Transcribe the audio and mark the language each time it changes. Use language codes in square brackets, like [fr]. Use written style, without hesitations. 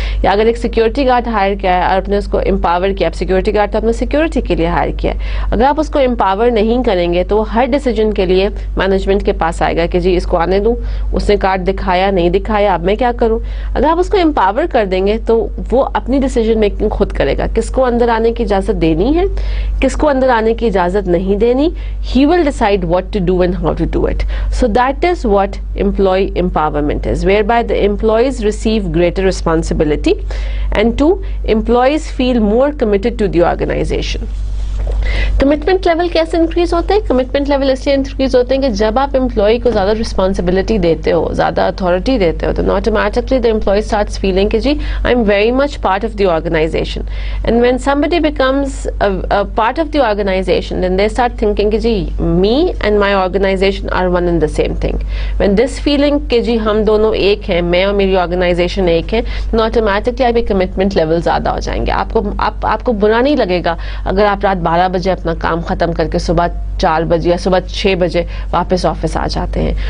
[ur] یا اگر ایک سیکورٹی گارڈ ہائر کیا ہے اور آپ نے اس کو امپاور کیا, آپ سیکورٹی گارڈ تو آپ نے سیکورٹی کے لیے ہائر کیا ہے, اگر آپ اس کو امپاور نہیں کریں گے تو وہ ہر ڈیسیجن کے لیے مینجمنٹ کے پاس آئے گا کہ جی اس کو آنے دوں, اس نے کارڈ دکھایا نہیں دکھایا اب میں کیا کروں. اگر آپ اس کو امپاور کر دیں گے تو وہ اپنی ڈیسیجن میکنگ خود کرے گا, کس کو اندر آنے کی اجازت دینی ہے, کس کو اندر آنے کی اجازت نہیں دینی. [en] He will decide what to do and how to do it. So that is what employee empowerment is, whereby the employees receive greater responsibility and 2, employees feel more committed to the organization. [ur] Commitment level کیسے increase ہوتے ہیں؟ Commitment level اس لیے increase ہوتے ہیں کہ جب آپ employee کو زیادہ رسپانسبلٹی دیتے ہو, زیادہ اتھارٹی دیتے ہو, تو automatically the employee starts feeling کہ جی [en] I am very much part of the organization. And when somebody becomes part of the organization, then they start thinking کہ جی me and my organization are one and the same thing. When this feeling [ur] کہ جی ہم دونوں ایک ہیں, میں اور میری organization ایک ہے, تو آٹومیٹکلی آپ کے کمٹمنٹ لیول زیادہ ہو جائیں گے. آپ کو برا نہیں لگے گا اگر آپ رات 12 بجے اپنا کام ختم کر کے صبح 4 بجے یا صبح 6 بجے واپس آفس آ جاتے ہیں.